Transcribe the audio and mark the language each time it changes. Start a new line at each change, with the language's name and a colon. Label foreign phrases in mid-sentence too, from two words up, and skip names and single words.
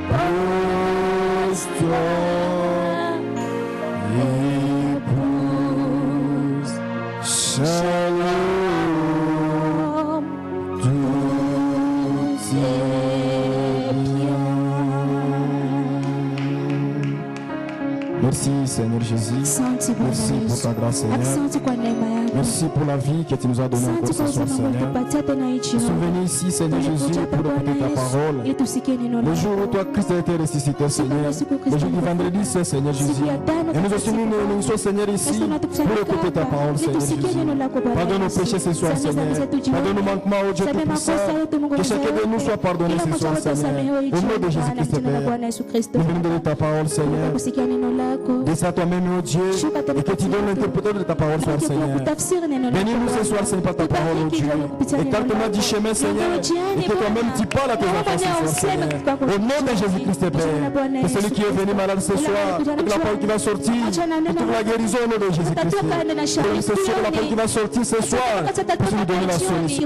French: Repose-toi, épouse, shalom, tout est bien. Merci Seigneur Jésus.
Swahili: Asante Bwana
French: Merci pour
Swahili: Yesu.
French: ta grâce Seigneur.
Swahili: Asante kwa neema yako.
French: Merci pour la vie que tu nous as donnée encore
Swahili: Asante
French: ce
Swahili: kwa
French: soir
Swahili: uzima ambao
French: Seigneur.
Swahili: umetupatia tena hii
French: Nous sommes
Swahili: jioni.
French: venus ici Seigneur Jésus
Swahili: Tulikuja hapa
French: pour écouter
Swahili: Bwana
French: ta
Swahili: Yesu
French: parole.
Swahili: ili tusikie neno
French: Le jour où
Swahili: lako.
French: toi Christ a été ressuscité Seigneur. Le jour du vendredi Saint Seigneur Jésus. Et nous aussi nous sommes Seigneur ici pour écouter ta parole Seigneur Jésus. Pardonne nos péchés ce soir Seigneur. Pardonne nos manquements au Dieu Tout-Puissant. Que chacun de nous soit pardonné ce soir Seigneur. Au nom de Jésus-Christ Père. Nous venons donner ta parole Seigneur.
Swahili: kusikia neno lako.
French: Descends toi-même ô Dieu. Et que tu donnes l'interpréteur de ta parole soir Seigneur.
Swahili: Kutafsiri neno lako.
French: Bénis-nous ce soir Seigneur par ta parole ô Dieu. Écarte-moi du chemin Seigneur. Et que toi-même tu parles à tes enfants ce soir Seigneur. Au nom de Jésus-Christ Père. Que celui qui est venu malade ce soir, avec la parole qui va sortir, que trouve la guérison au nom de Jésus-Christ. Et c'est sur la parole qui va sortir ce soir, pour nous donner la solution.